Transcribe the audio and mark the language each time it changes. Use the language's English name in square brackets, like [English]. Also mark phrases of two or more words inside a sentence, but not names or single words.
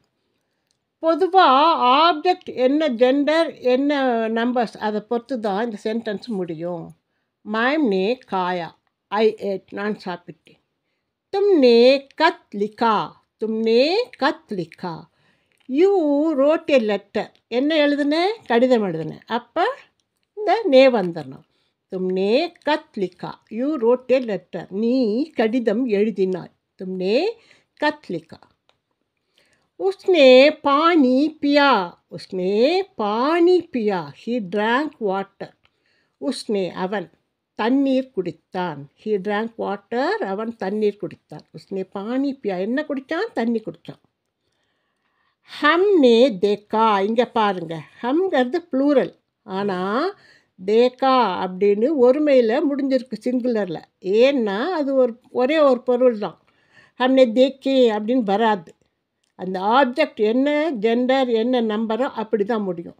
[Tamil] பொதுவாக ஆப்ஜெக்ட் என்ன ஜெண்டர், என்ன நம்பர்ஸ் அதை பொறுத்து தான் இந்த சென்டென்ஸ் முடியும். [Hindi] मैंने खाया, [English] I ate, [Tamil] நான் சாப்பிட்டேன். [Hindi] तुमने ख़त लिखा, तुमने ख़त लिखा, [English] you wrote a letter, [Tamil] என்ன எழுதுனேன், கடிதம் எழுதுனேன். அப்போ இந்த நே வந்துடணும். [Hindi] तुमने कत लिखा, [English] you wrote a letter, [Tamil] நீ கடிதம் எழுதினாய். [Hindi] तुमने कत लिखा. उसने पानी पिया, उसने पानी पिया, [English] he drank water. [Tamil] उसने அவன் தண்ணீர் குடித்தான், [English] he drank water, [Tamil] அவன் தண்ணீர் குடித்தான். [Hindi] उसने पानी पिया, [Tamil] என்ன குடித்தான், தண்ணி குடித்தான். [Hindi] हमने देखा, [Tamil] இங்கே பாருங்க, ஹம்ங்கிறது ப்ளூரல், ஆனால் தேக்கா அப்படின்னு ஒருமையில் முடிஞ்சிருக்கு சிங்குலரில். ஏன்னா அது ஒரே ஒரு பொருள் தான். [Hindi] हमने देखे [Tamil] அப்படின்னு வராது. அந்த ஆப்ஜெக்ட் என்ன ஜெண்டர் என்ன நம்பரோ அப்படி தான் முடியும்.